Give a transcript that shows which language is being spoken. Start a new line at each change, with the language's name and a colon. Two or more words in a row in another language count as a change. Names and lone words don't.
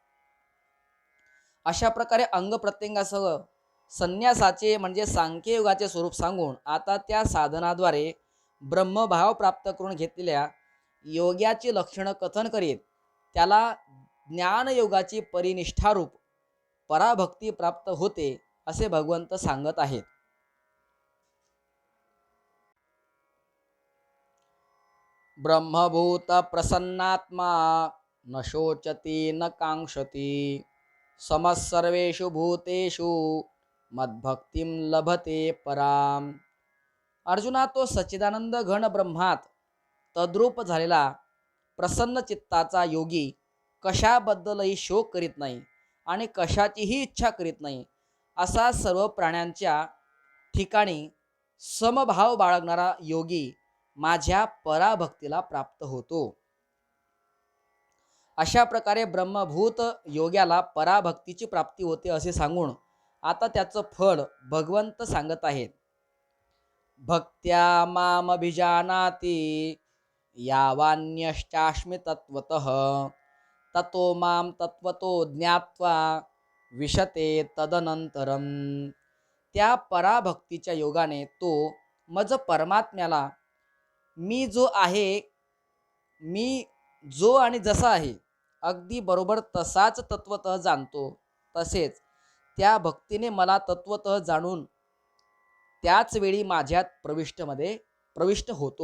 Marathi: अशा प्रकारे अंग प्रत्यंगासह संन्यासाचे म्हणजे सांख्ययोगाचे स्वरूप सांगून आता त्या साधनाद्वारे ब्रह्मभाव प्राप्त करून घेतलेल्या योग्याची लक्षणं कथन करीत त्याला ज्ञानयोगाची परिनिष्ठारूप पराभक्ती प्राप्त होते असे भगवंत सांगत आहेत.
Sanskrit: ब्रह्मभूत प्रसन्नात्मा न शोचती न कांक्षती समस्सर्वेषु भूतेषु मद्भक्तिं लभते पराम.
Marathi: अर्जुना, तो सच्चिदानंद घन ब्रह्मात तद्रूप झालेला प्रसन्न चित्ताचा योगी कशाबद्दलही शोक करीत नाही आणि कशाचीही इच्छा करीत नाही, असा सर्व प्राण्यांच्या ठिकाणी समभाव बाळगणारा योगी माझ्या पराभक्तीला प्राप्त होतो. अशा प्रकारे ब्रह्मभूत योग्याला पराभक्तीची प्राप्ती होते असे सांगून आता त्याचं फळ भगवंत सांगत आहेत.
Sanskrit: भक्त्या मामभिजानाति यावान्यश्चास्मि तत्त्वतः ततो मां तत्त्वतो ज्ञात्वा विशते तदनंतरम.
Marathi: त्या पराभक्तीच्या योगाने तो मज परमात्म्याला मी जो आहे, मी जो आणि जसा आहे अगदी बरोबर तसाच तत्वतः जाणतो. तसेच त्या भक्तीने मला तत्वतः जाणून त्याच वेळी माझ्यात प्रविष्ट होतो.